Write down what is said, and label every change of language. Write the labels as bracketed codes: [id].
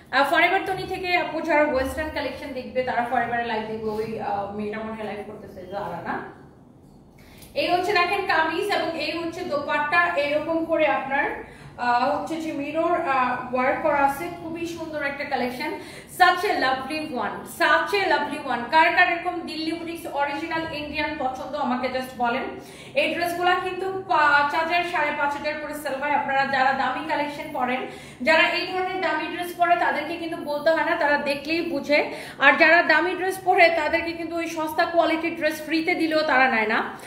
[bn] Forever Toni থেকে আপু যারা ওয়েস্টার্ন কালেকশন দেখবে তারা ফরএভারে লাইভ দেখবে। ওই মেয়েটা মনে হয় লাইভ করতেছে যারা না। এই হচ্ছে দেখেন কামিজ এবং এই হচ্ছে দোপাট্টা, এরকম করে আপনার হচ্ছে যে মিরর ওয়ার্ক করা আছে, খুবই সুন্দর একটা collection. [en] such a lovely one, such a lovely one। [bn] কার কার এরকম দিল্লি বুটিক্স অরিজিনাল ইন্ডিয়ান পছন্দ আমাকে জাস্ট বলেন। এই ড্রেসগুলো কিন্তু 5,000 5,500 করে সেল হয়। আপনারা যারা দামি কালেকশন পরেন, যারা এই ধরনের দামি ড্রেস পরে তাদেরকে কিন্তু বলতে হয় না, তারা দেখলেই বুঝে। আর যারা দামি ড্রেস পরে তাদেরকে কিন্তু ওই সস্তা কোয়ালিটির ড্রেস ফ্রিতে দিলেও তারা নেয় না।